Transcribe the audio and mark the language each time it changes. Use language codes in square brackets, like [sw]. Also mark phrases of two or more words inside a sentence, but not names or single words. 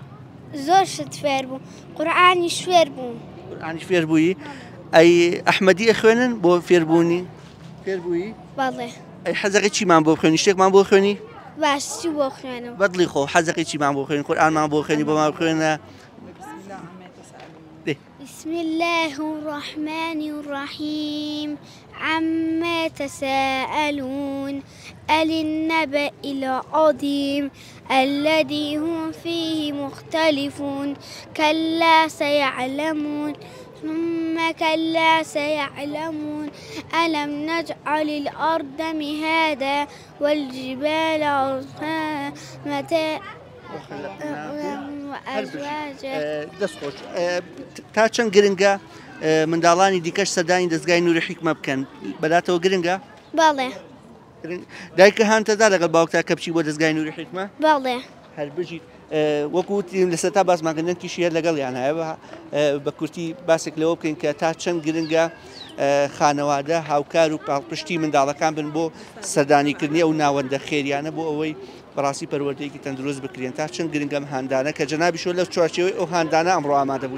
[ckb] زۆر شت فێر بوو قورئانی شوێر بوو. قورئانی فێر بووی؟ ئەی ئەحمەدی ئەخوێنن بۆ فێربوونی؟ فێر بووی؟ بەڵێ. ئەی حەزەقی چیمان بۆ خوێنی شتێکمان بۆ خوێنی؟ باشی بۆ خوێنم. بەدڵی خۆ حەزەقی چیمان بۆ خوێنی قورئانمان بۆ خوێنی بۆمان خوێنە؟ [ar] بسم الله الرحمن الرحيم عما تساءلون يسأل النبأ العظيم الذي هم فيه مختلفون كلا سيعلمون ثم كلا سيعلمون ألم نجعل الأرض مهادا والجبال أرساها متاعا وأزواجا [ckb] دەستخۆش تا چەند گرنگە منداڵانی دیکەش سەردانی دەستگای نووری حیکمە بکەن بەداتەوە گرنگە؟ بەڵێ دایکە هانتەدا لەگەڵ باوکتا کە بچی بۆ دەستگای نووری حیکمە؟ بەڵێ هەر بژیت وەکوتیم لەسەر تا باسماکردنەوەکیشی هەر لەگەڵیان هەیە بە کورتی باسێک لەوە بکەین کە تا چەند گرنگە خانەوادە هاوکار و پاڵپشتی منداڵەکان بن بۆ سەردانیکردنی ئەو ناوەندە خێریانە بۆ ئەوەی بەڕاستی پەروەردەیەکی تەندروست بکرێن تا چەند گرنگەم هاندانە کە جەنابی شۆ لەو چوارچێوەی ئەو هاندانە ئەمڕۆ ئامادە بووی